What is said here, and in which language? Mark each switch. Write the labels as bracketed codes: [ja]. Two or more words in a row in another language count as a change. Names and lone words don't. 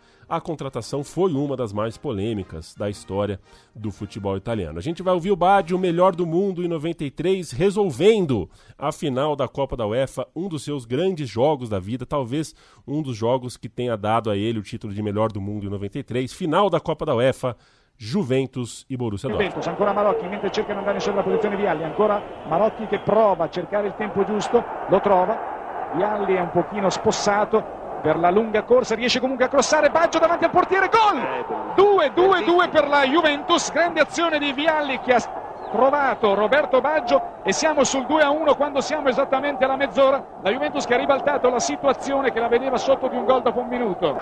[pt] A contratação foi uma das mais polêmicas da história do futebol italiano. A gente vai ouvir o Baggio, o melhor do mundo em 93, resolvendo a final da Copa da UEFA, um dos seus grandes jogos da vida, talvez um dos jogos que tenha dado a ele o título de melhor do mundo em 93, final da Copa da UEFA, Juventus e Borussia Dortmund. [it] Juventus, ancora Marocchi, mentre cerca di andare in sulla posizione Vialli, ancora Marocchi che prova a cercare il tempo giusto, lo trova, Vialli è un pochino spossato per la lunga corsa, riesce comunque a crossare, Baggio davanti al portiere, gol! 2-2 per la Juventus, grande azione di Vialli che ha trovato Roberto Baggio e siamo sul 2-1 quando siamo esattamente alla mezz'ora, la Juventus che ha ribaltato la situazione che la vedeva sotto di un gol dopo un minuto.